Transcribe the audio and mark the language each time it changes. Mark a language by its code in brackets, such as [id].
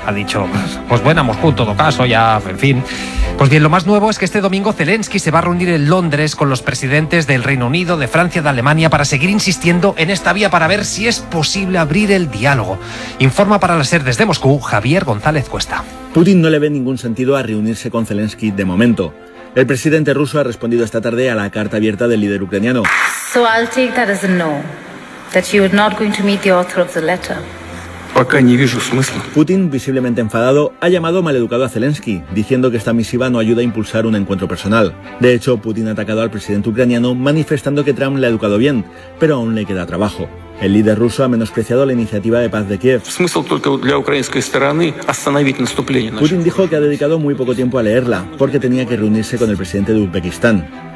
[es] Ha dicho, pues buena Moscú, todo caso, ya, en fin. Pues bien, lo más nuevo es que este domingo Zelensky se va a reunir en Londres con los presidentes del Reino Unido, de Francia, de Alemania, para seguir insistiendo en esta vía para ver si es posible abrir el diálogo. Informa para la SER desde Moscú, Javier González Cuesta. Putin no le ve ningún sentido a reunirse con Zelensky de momento. El presidente ruso ha respondido esta tarde a la carta abierta del líder ucraniano. [en] So I'll take that as a no, that you are not going to meet the author of the letter. [es] Putin, visiblemente enfadado, ha llamado maleducado a Zelensky, diciendo que esta misiva no ayuda a impulsar un encuentro personal. De hecho, Putin ha atacado al presidente ucraniano, manifestando que Trump le ha educado bien, pero aún le queda trabajo. El líder ruso ha menospreciado la iniciativa de paz de Kiev. Putin dijo que ha dedicado muy poco tiempo a leerla, porque tenía que reunirse con el presidente de Uzbekistán.